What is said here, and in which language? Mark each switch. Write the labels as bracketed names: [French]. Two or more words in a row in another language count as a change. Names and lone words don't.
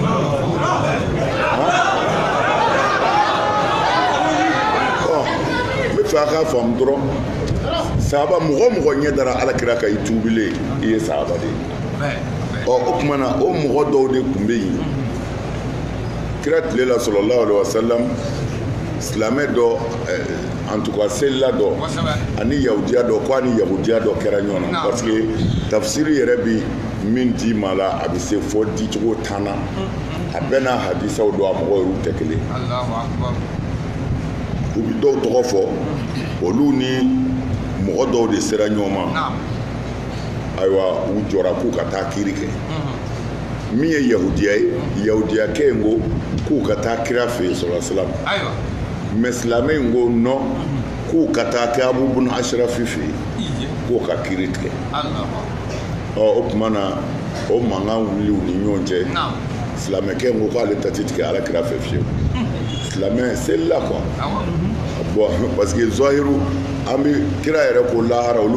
[Bambara] n bɛ fɛ a k'a faamu dɔrɔn sahaba mɔgɔ ɲɛ dara alakira ka i tuubilen i ye sahaba de ye o kumana o mɔgɔ dɔw de tun bɛ yen kira tile la [Arabic] صلى الله عليه وسلم [Bambara] silamɛ dɔ [French] en tout cas [Bambara] selila dɔ ani yahudiya dɔ ko ani yahudiya dɔ kɛra ɲɔgɔn na [French] parce que [Bambara] tafsiri yɛrɛ bi min di ma la a bɛ se fɔ dicogo 10 na a bɛɛ n'a hadisaw don a mɔgɔ yɛrɛw tɛ kelen u bɛ dɔw tɔgɔ fɔ olu ni mɔgɔ dɔw de sera ɲɔgɔn ma ayiwa u jɔra k'u ka taa kiiri kɛ min ye yahudiya ye yahudiyakɛ in ko k'u ka taa kira fɛ yen [Arabic] صلى الله عليه وسلم [Bambara] mɛ silamɛ in ko non k'u ka taa kɛ Abu bun Ashrafi fɛ yen k'o ka kiiri tigɛ o tuma na o mankan wuli u ni ɲɔgɔn cɛ silamɛkɛ in ko k'ale ta tɛ tigɛ alakira fɛ fiyewu silamɛ selila [French] quoi bon parce que [Bambara] zahiru an bɛ kira yɛrɛ ko lahara olu